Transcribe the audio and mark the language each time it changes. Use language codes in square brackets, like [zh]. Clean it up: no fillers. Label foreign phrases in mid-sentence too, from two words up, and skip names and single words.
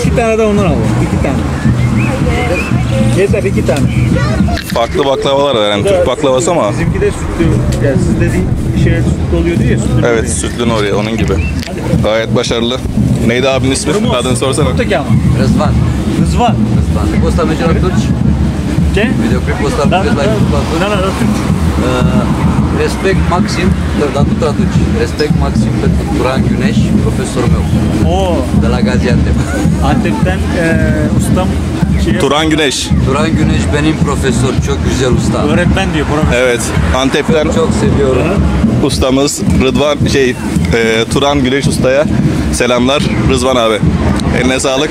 [tr] 2 tane de ondan alalım. 2 tane. Yeter 2 tane. Farklı baklavalar var yani Türk baklavası ama. Bizimki de sütlü. Yani sizde değil bir şeyler sütlü oluyor diyor ya. Sütlü Evet, sütlü Nuriye onun gibi. Gayet başarılı. Neydi abinin ismi? Adını sorsana. Öteki ama. Răzvan. Rızvan. [ro] Răzvan. Poți să mergem la turci? Ce? Videoclip poți să Da, mergem la turci? da, da. Respect maxim, dar tu traduci. Respect maxim pentru Turan Güneş, profesorul meu, Oo, de la Gaziantep. [tr] Antep'ten ustam şey Turan Güneş. Turan Güneş benim profesör, çok güzel usta. öğretmen diyor profesör. Evet. Antep'ten Çok seviyorum. ustamız Rıdvan Turan Güneş Usta'ya selamlar. Rızvan abi. Eline sağlık.